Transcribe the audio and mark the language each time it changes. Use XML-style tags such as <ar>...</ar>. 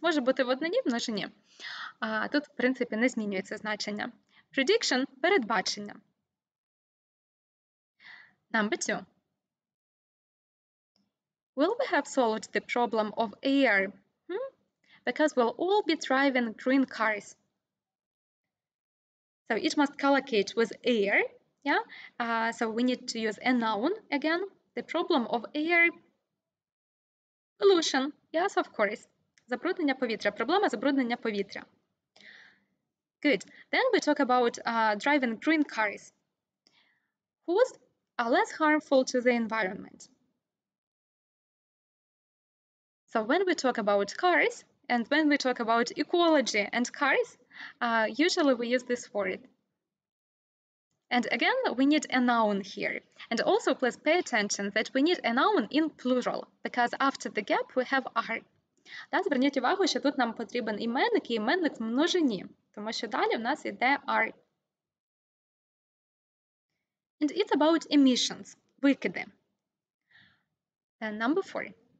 <uk>Може бути в однині, в множині. Тут, в принципі, не змінюється значення.</uk> <en>Prediction – передбачення. Number 2. Will we have solved the problem of air? Because we'll all be driving green cars. So it must collocate with air. Yeah. So we need to use a noun again. The problem of air. Pollution. Yes, of course.</en> <uk>Забруднення повітря. Проблема забруднення повітря.</uk> <en>Good. Then we talk about driving green cars. Whose are less harmful to the environment. So when we talk about cars and when we talk about ecology and cars, usually we use this word. And again, we need a noun here. And also please pay attention that we need a noun in plural, because after the gap we have are.</en> <uk>Да, зверніть увагу, що тут нам потрібен іменник і іменник в множині, тому що далі в нас йде are.</uk> <en>And it's about emissions, викиди. Then number 4.</en>